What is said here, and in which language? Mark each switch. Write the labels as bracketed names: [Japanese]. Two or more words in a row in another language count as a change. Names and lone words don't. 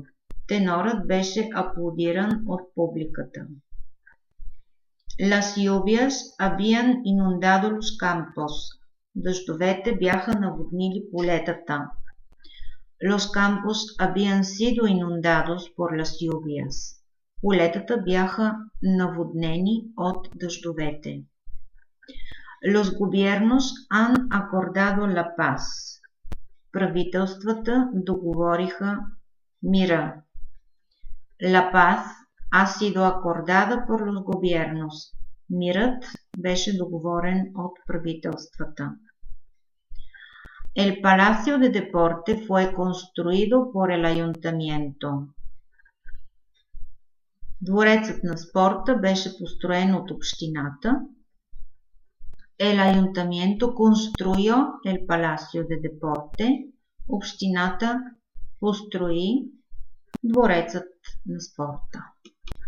[Bulgarian] Тенорът беше аплодиран от публиката. [Spanish] Las lluvias habían inundado los campos. [Bulgarian] Дъждовете бяха наводнили полетата. [Spanish] Los campos habían sido inundados por las lluvias. [Bulgarian] Полетата бяха наводнени от дъждовете. [Spanish] Los gobiernos han acordado la paz. [Bulgarian] Правителствата договориха мира. [Spanish] La paz ha sido acordada por los gobiernos. [Bulgarian] Мирът беше договорен от правителствата. [Spanish] El Palacio de Deporte fue construido por el ayuntamiento. [Bulgarian] Дворецът на спорта беше построен от общината. [Spanish] El ayuntamiento construyó el Palacio de Deporte. [Bulgarian] Общината построи дворецът на спорта.